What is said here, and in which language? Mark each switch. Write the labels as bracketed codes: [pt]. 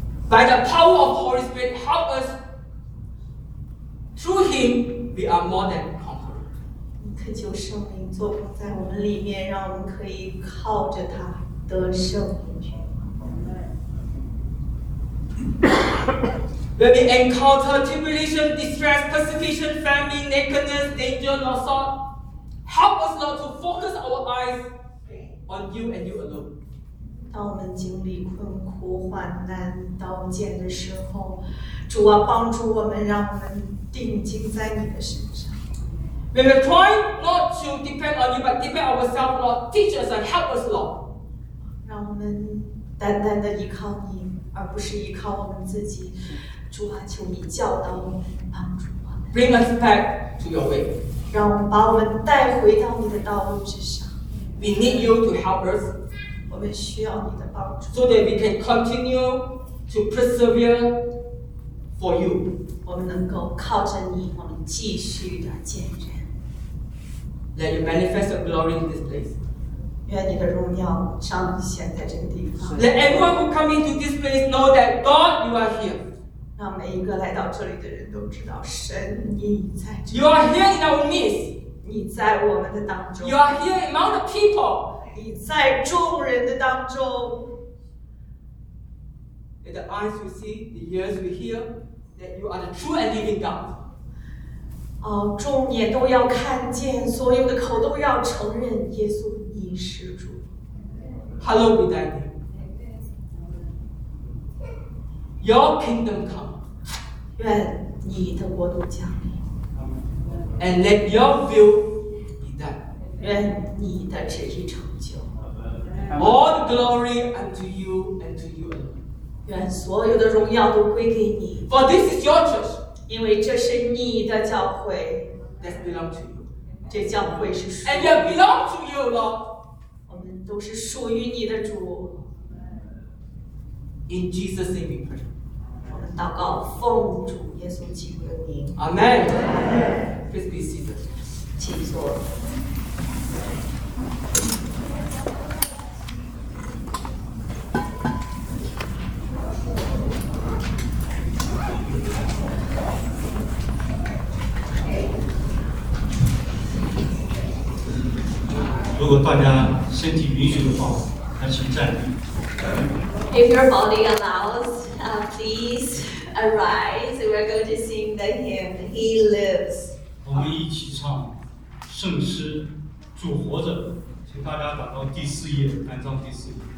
[en] By the power of Holy Spirit, help us. Through Him, we are more than conquerors. [zh] 恳求圣灵作工在我们里面，让我们可以靠着他得胜。 [en] When we encounter tribulation, distress, persecution, famine, nakedness, danger, loss, help us not to focus our eyes. On you and you alone. [zh] 当我们经历困苦、患难、刀剑的时候，主啊，帮助我们，让我们定睛在你的身上。 [en] When we try not to depend on you but depend on ourselves, Lord, teach us and help us, Lord. [zh] 让我们单单的依靠你，而不是依靠我们自己。主啊，求你教导我们，帮助我们。 [en] Bring us back to your way. [zh] 让我们把我们带回到你的道路之上。 [en] We need you to help us. [zh] 我们需要你的帮助。 [en] So that we can continue to persevere for you. [zh] 我们能够靠着你，我们继续的坚韧。 [en] Let you manifest your glory in this place. [zh] 愿你的荣耀彰显在这个地方。 [en] Let everyone who come into this place know that God, you are here. [zh] 让每一个来到这里的人都知道神你在这里。 [en] You are here in our midst. [zh] 你在我们的当中。 [en] You are here among the people. [zh] 你在众人的当中。 [en] In the eyes we see, the ears we hear, that you are the true and living God. [zh] 哦，众眼都要看见，所有的口都要承认，耶稣你是主。 [en] Hello, be thy name. Your kingdom come. [zh] 愿你的国度降临。 [en] And let your will be done. [zh] 愿你的旨意成就。 [en] All the glory unto you and to you alone. [zh] 愿所有的荣耀都归给你。 [en] For this is your church. [zh] 因为这是你的教会。 [en] That belongs to you. [zh] 这教会是属于。 [en] And you belong to you, Lord. [zh] 我们都是属于你的主。 [en] In Jesus' name, we pray. [zh] 我们祷告，奉主耶稣基督的名。 [en] Amen. Please be seated. [zh] 请坐。如果大家身体允许的话，还请站立。 [en] If your body allows, please arise. We're going to sing the hymn "He Lives." [zh] 我们一起唱圣诗《主活着》，请大家打到第四页，单章第四页。